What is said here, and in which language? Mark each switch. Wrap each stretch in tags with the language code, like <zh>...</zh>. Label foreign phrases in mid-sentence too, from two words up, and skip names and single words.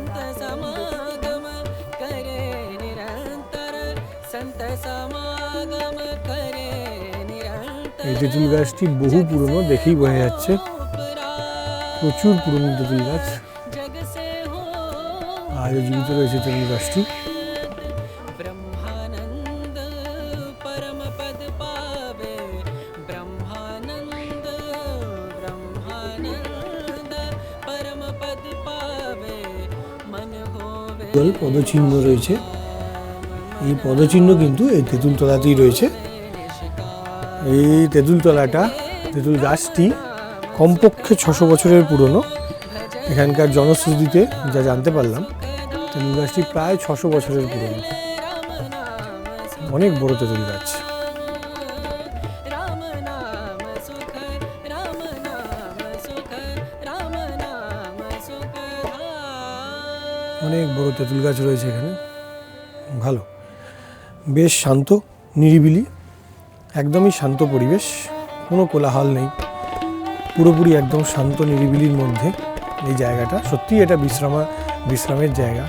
<bn>এই তেঁতুল গাছটি বহু পুরনো, দেখেই বোঝা যাচ্ছে, প্রচুর পুরনো তেঁতুল গাছ। আজও জীবিত রয়েছে তেঁতুল গাছটি।</bn> <hi>ब्रह्मानंद परम पद पावे ब्रह्मानंद ब्रह्मानंद परम पद पावे मन होवे</hi> <bn>পদচিহ্ন রয়েছে, এই পদচিহ্ন কিন্তু এই তেঁতুল তলাতেই রয়েছে। এই তেঁতুল তলাটা, তেঁতুল গাছটি কমপক্ষে 600 বছরের পুরনো। এখানকার জনশ্রুতিতে যা জানতে পারলাম, তেঁতুল গাছটি প্রায় 600 বছরের পুরনো। অনেক বড় তেঁতুল গাছ।</bn> <hi>राम नाम सुख राम नाम सुख राम नाम सुख</hi> <bn>অনেক বড় তেঁতুল গাছ রয়েছে এখানে। ভালো, বেশ শান্ত, নিরিবিলি, একদমই শান্ত পরিবেশ, কোনো কোলাহল নেই, পুরোপুরি একদম শান্ত নিরিবিলির মধ্যে এই জায়গাটা। সত্যিই এটা বিশ্রামের জায়গা।</bn>